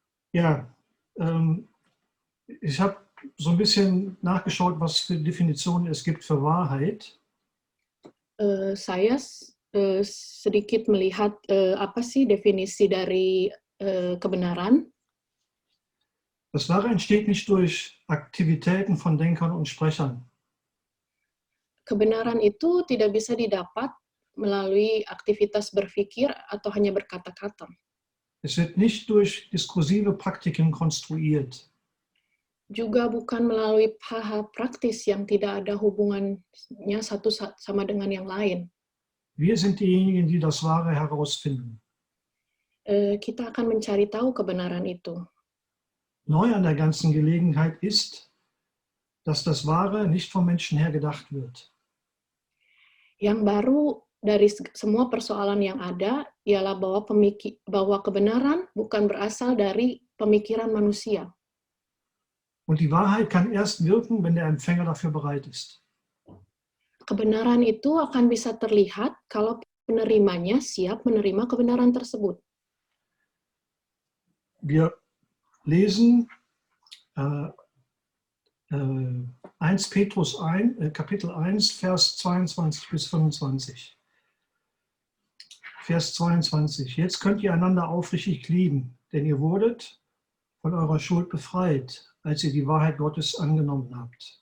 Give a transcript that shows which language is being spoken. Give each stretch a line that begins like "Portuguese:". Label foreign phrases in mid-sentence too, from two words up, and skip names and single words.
German: Ja, ich habe so ein bisschen nachgeschaut, was für Definitionen es gibt für Wahrheit.
Indonesian: Saya sedikit melihat apa sih definisi dari kebenaran.
German: Das Wahre entsteht nicht durch Aktivitäten von Denkern und Sprechern.
Indonesian: Kebenaran itu tidak bisa didapat melalui aktivitas berpikir atau hanya berkata-kata.
German: Es wird nicht durch diskursive Praktiken konstruiert.
Indonesian: Juga bukan melalui hal-hal praktis yang tidak ada hubungannya satu sama dengan yang lain.
German: Wir sind diejenigen, die das Wahre herausfinden.
Indonesian: Kita akan mencari tahu kebenaran itu.
German: Neu an der ganzen Gelegenheit ist, dass das Wahre nicht vom Menschen her gedacht wird.
Indonesian: Yang baru dari semua persoalan yang ada ialah bahwa kebenaran bukan berasal dari pemikiran manusia.
German: Und die Wahrheit kann erst wirken, wenn der Empfänger dafür bereit ist.
Indonesian: Kebenaran itu akan bisa terlihat kalau penerimanya siap menerima kebenaran tersebut.
German: Wir lesen 1 Petrus 1, Kapitel 1, Vers 22 bis 25. Vers 22. Jetzt könnt ihr einander aufrichtig lieben, denn ihr wurdet von eurer Schuld befreit, als ihr die Wahrheit Gottes angenommen habt.